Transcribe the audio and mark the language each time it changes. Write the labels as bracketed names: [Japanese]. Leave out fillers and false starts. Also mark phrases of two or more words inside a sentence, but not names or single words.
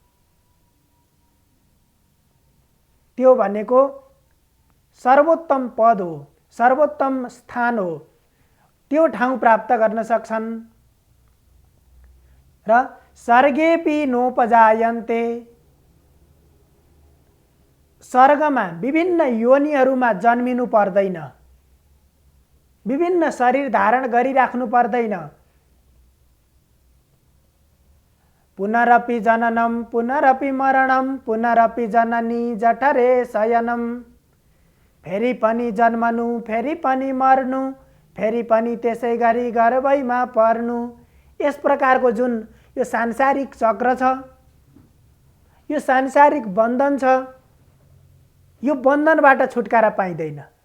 [Nepali] त्यो भनेको सर्वोत्तम पद हो, सर्वोत्तम स्थान हो, त्यो ठाउँ प्राप्त गर्न सक्छन्। र [Sanskrit] सर्गेऽपि नोपजायन्ते, [Nepali] स्वर्गमा विभिन्न योनिहरूमा जन्मिनु पर्दैन, विभिन्न शरीर धारण गरिराख्नु पर्दैन। [Sanskrit] पुनरपि जननम पुनरपि मरणम पुनरपि जननी जठरे शयनम, [Nepali] फेरि पनि जन्मनु फेरि पनि मर्नु फेरि पनि त्यसै गरी गर्भैमा पर्नु। यस प्रकारको जुन यो सांसारिक चक्र छ, यो सांसारिक बन्धन छ, यो बन्धनबाट छुटकारा पाइँदैन।